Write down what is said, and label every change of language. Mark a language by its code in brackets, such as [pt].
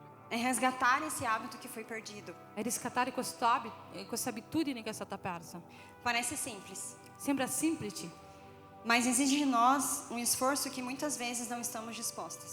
[pt] É resgatar esse hábito que foi perdido. [it] È riscattare questa abitudine che è stata persa. [pt] Parece simples, [it] Sembra semplice, [pt] mas exige de nós um esforço que muitas vezes não estamos dispostos.